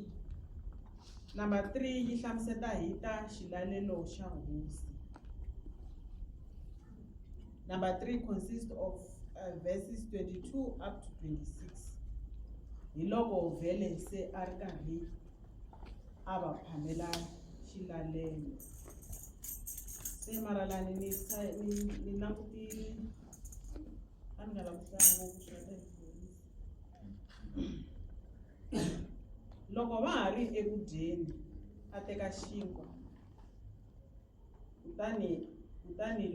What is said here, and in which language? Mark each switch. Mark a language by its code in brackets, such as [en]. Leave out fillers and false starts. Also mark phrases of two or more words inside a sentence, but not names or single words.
[ts] Number 3 yi hlamuseta hi ta xilalelo xa hosi. [en] Number 3 consists of verses 22 up to 26. [ts] Hi loko vhele se a ri karhi a va phamela xilalelo. Se maralani ni langutile a ni nga langutanga ngopfu swa loko va ha ri eku dyeni a teka xinkwa kutani